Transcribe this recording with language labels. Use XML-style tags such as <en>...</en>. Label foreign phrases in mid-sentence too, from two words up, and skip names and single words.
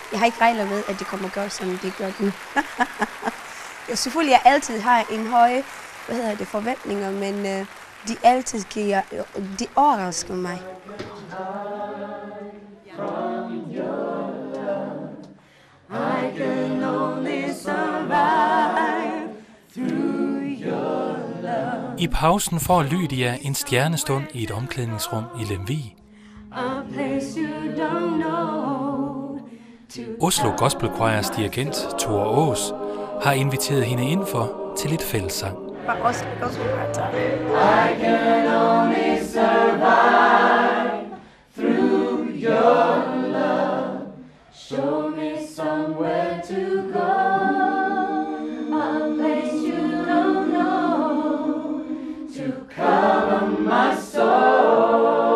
<da>Jeg har ikke regnet med, at det kommer at gøre, som det gør nu. Selvfølgelig, jeg altid har en høje forventninger, men de altid de overrasker mig.</da> <en>I can only survive through your love.</en> <da>I pausen får Lydia en stjernestund i et omklædningsrum i Lemvig. Oslo Gospel Choirs dirigent Thor Aas har inviteret hende indenfor til lidt fællessang.</da> <en>I can only survive through your love. Show me somewhere to go, a place you don't know, to cover my soul.</en>